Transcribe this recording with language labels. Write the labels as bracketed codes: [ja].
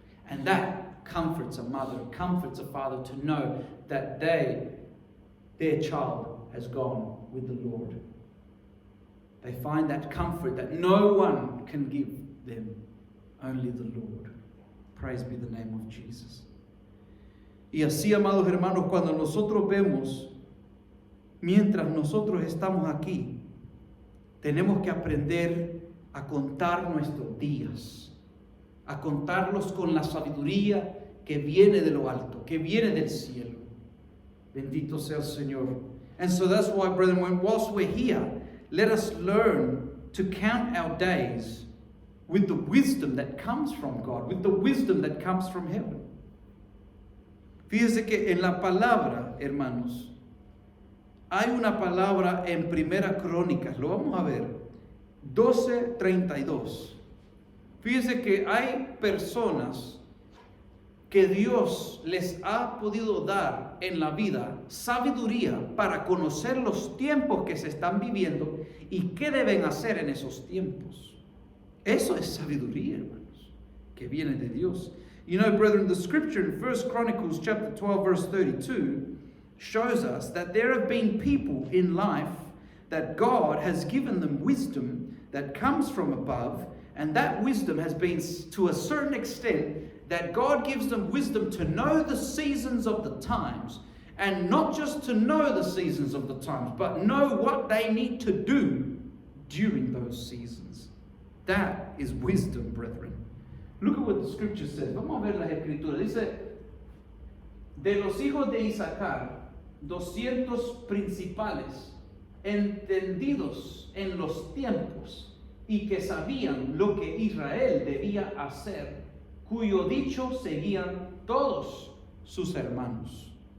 [en] And that comforts a mother, comforts a father to know that their child has gone with the Lord. They find that comfort that no one can give them, only the Lord. Praise be the name of Jesus. [es] Y así, amados hermanos, cuando nosotros vemos, mientras nosotros estamos aquí, tenemos que aprender a contar nuestros días, a contarlos con la sabiduría que viene de lo alto, que viene del cielo. Bendito sea el Señor. [en] And so that's why, brethren, whilst we're here, let us learn to count our days with the wisdom that comes from God, with the wisdom that comes from heaven. [es] Fíjense que en la palabra, hermanos, hay una palabra en Primera Crónicas, lo vamos a ver, 12:32. Fíjense que hay personas que Dios les ha podido dar en la vida sabiduría para conocer los tiempos que se están viviendo y qué deben hacer en esos tiempos. Eso es sabiduría, hermanos, que viene de Dios. [en] You know, brethren, the scripture in 1 Chronicles chapter 12, verse 32 shows us that there have been people in life that God has given them wisdom that comes from above, and that wisdom has been, to a certain extent, that God gives them wisdom to know the seasons of the times, and not just to know the seasons of the times, but know what they need to do during those seasons. That is wisdom, brethren. Look at what the scripture says. [es] Vamos a ver las escrituras. Dice, de los hijos de Isaacar, 200 principales, entendidos en los tiempos, y que sabían lo que Israel debía hacer, cuyo dicho seguían todos sus hermanos.